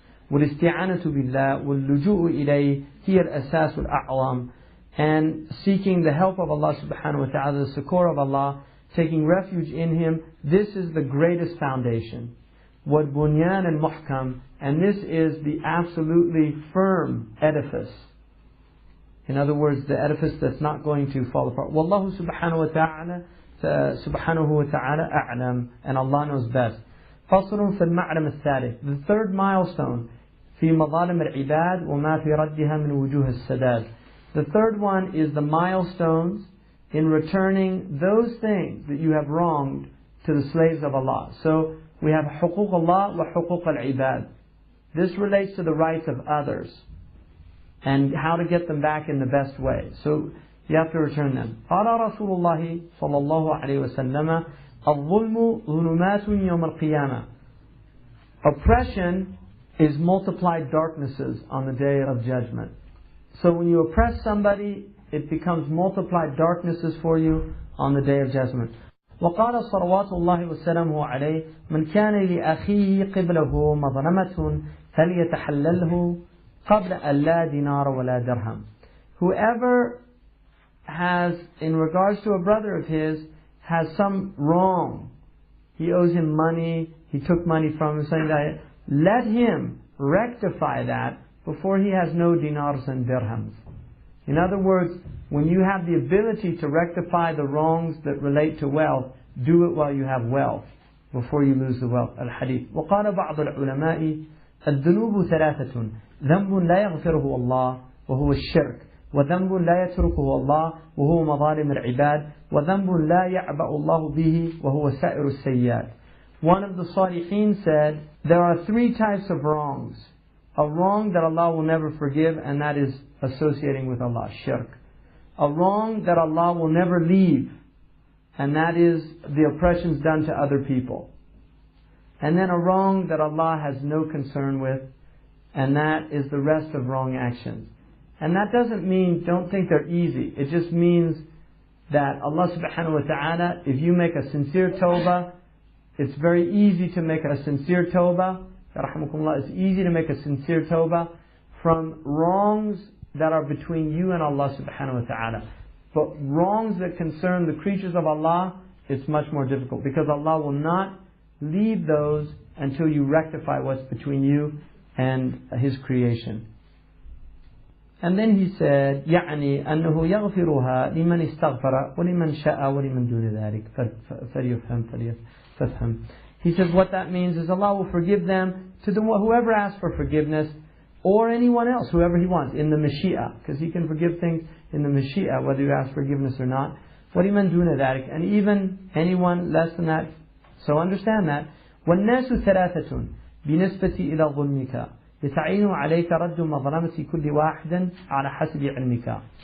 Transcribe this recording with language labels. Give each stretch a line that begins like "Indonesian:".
Arabic: وَالِاسْتِعَانَةُ بِاللَّهِ وَاللُّجُوءُ إِلَيْهِ هِيَ الْأَسَاسُ الْأَعْظَمُ,
English: and seeking the help of Allah subhanahu wa ta'ala, the succor of Allah, taking refuge in Him, this is the greatest foundation.
Arabic: وَالْبُنْيَانَ الْمُحْكَمُ,
English: and this is the absolutely firm edifice. In other words, the edifice that's not going to fall apart.
Arabic: وَاللَّهُ سُبْحَانَهُ وَتَعَالَى أَعْلَمُ,
English: and Allah knows best.
Arabic: فَصْلٌ فِي الْمَعْلَمِ الثَّالِثِ,
English: the third milestone,
Arabic: فِي مَظَالِمِ الْعِبَادِ وَمَا فِي رَدِّهَا مِنْ وُجُوهِ السَّدَادِ.
English: The third one is the milestones in returning those things that you have wronged to the slaves of Allah. So we have حقوق Allah wa حقوق العباد. This relates to the rights of others and how to get them back in the best way. So you have to return them.
Arabic: قال رسول الله صلى الله عليه وسلم الظلم ظلمات يوم القيامة.
English: Oppression is multiplied darknesses on the day of judgment. So when you oppress somebody, it becomes multiplied darknesses for you on the day of judgment.
Arabic: وقال صلوات الله وسلامه عليه من كان لأخيه قبله مظلمة فليتحلله قبل أن لا دينار ولا درهم.
English: Whoever has, in regards to a brother of his, has some wrong, he owes him money, he took money from him, something like that, let him rectify that before he has no dinars and dirhams. In other words, when you have the ability to rectify the wrongs that relate to wealth, do it while you have wealth, before you lose the wealth. Al-Hadith.
Arabic: وقال بعض العلماء الذنوب ثلاثة ذنب لا يغفره الله وهو الشرك وذنب لا يتركه الله وهو مظالم العباد وذنب لا يعبأ الله به وهو سائر السيئات.
English: One of the Salihin said, there are three types of wrongs. A wrong that Allah will never forgive, and that is associating with Allah, shirk. A wrong that Allah will never leave, and that is the oppressions done to other people. And then a wrong that Allah has no concern with, and that is the rest of wrong actions. And that doesn't mean, don't think they're easy. It just means that Allah subhanahu wa ta'ala, if you make a sincere tawbah, it's very easy to make a sincere tawbah. It's easy to make a sincere tawbah from wrongs that are between you and Allah subhanahu wa ta'ala. But wrongs that concern the creatures of Allah, it's much more difficult, because Allah will not leave those until you rectify what's between you and His creation. And then he said,
Arabic: يعني أنه يغفرها لمن استغفر ولمن شاء ولمن دون ذلك فافهم.
English: He says what that means is Allah will forgive them to whoever asks for forgiveness, or anyone else, whoever He wants, in the Mashi'a, because He can forgive things in the Mashi'a, whether you ask forgiveness or not.
Arabic: وَلِمَنْ دُونَ ذَلِكَ,
English: and even anyone less than that. So understand that.
Arabic: وَالنَّاسُ ثَلَاثَةٌ بِنِسْبَةِ إِلَى ظُلْمِكَ يَتَعِينُ عَلَيْكَ رَدُّ مَظْلَمَةِ كُلِّ وَاحِدٍ عَلَى حَسَبِ عِلْمِكَ.